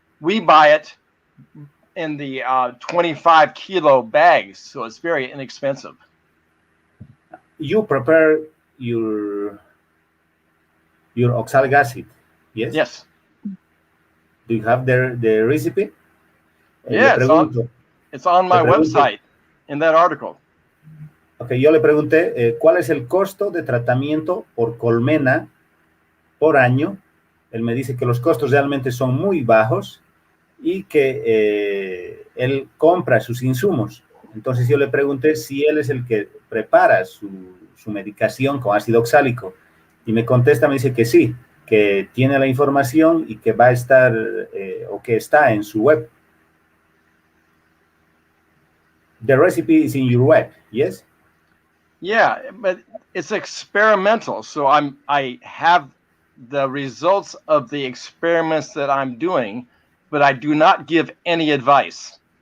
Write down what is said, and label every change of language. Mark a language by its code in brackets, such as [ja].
[en] We buy it in the 25 kilo bags, so it's very inexpensive. You prepare your oxalic acid, yes? Yes. Do you have the recipe? Yeah, it's on my website in that article. [es] Okay, yo le pregunté cuál es el costo de tratamiento por colmena por año. Él me dice que los costos realmente son muy bajos y que él compra sus insumos. Entonces yo le pregunté si él es el que prepara su medicación con ácido oxálico y me contesta, me dice que sí, que tiene la información y que va a estar o que está en su web. [en] The recipe is in your web, yes? Yeah, but it's experimental. So I have the results of the experiments that I'm doing, but I do not give any advice.